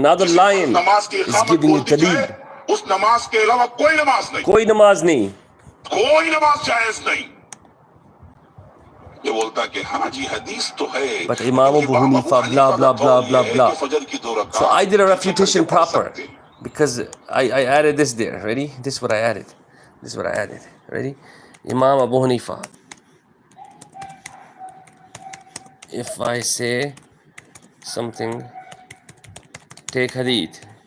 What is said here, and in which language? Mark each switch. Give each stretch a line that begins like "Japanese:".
English: Now the lion is giving you daleel.
Hindi: उस नमाज के अलावा कोई नमाज नहीं. कोई नमाज नहीं. कोई नमाज जायज नहीं. ये बोलता कि हाँ जी हदीस तो है.
English: But Imam Abu Hanifa blah blah blah blah blah. So I did a refutation proper because I added this there. Ready? This is what I added. This is what I added. Ready? Imam Abu Hanifa. If I say something, take hadith.